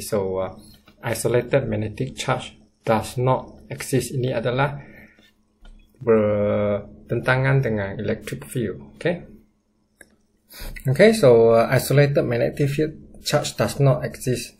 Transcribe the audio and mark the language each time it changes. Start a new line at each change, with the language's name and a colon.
English: So isolated magnetic charge does not exist.
Malay: Ini adalah bertentangan dengan electric field.
English: Okay, okay, so isolated magnetic field charge does not exist.